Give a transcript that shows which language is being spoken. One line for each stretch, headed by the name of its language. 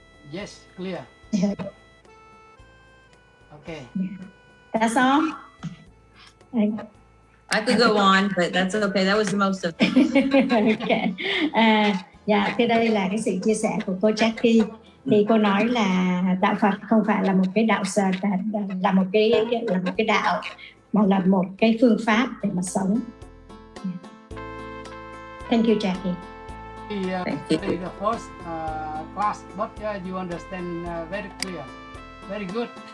English: Yes, clear. Okay. That's all? I could go on, but that's okay. That was the most of it. Okay.
Vietnamese: Dạ, cái đây là cái sự chia sẻ của cô Jackie. Thì cô nói là đạo Phật không phải là một cái đạo là một cái đạo, mà là một cái phương pháp để mà sống.
English: Thank you, Jackie. Thank you. The first class, but you understand very clear, very good.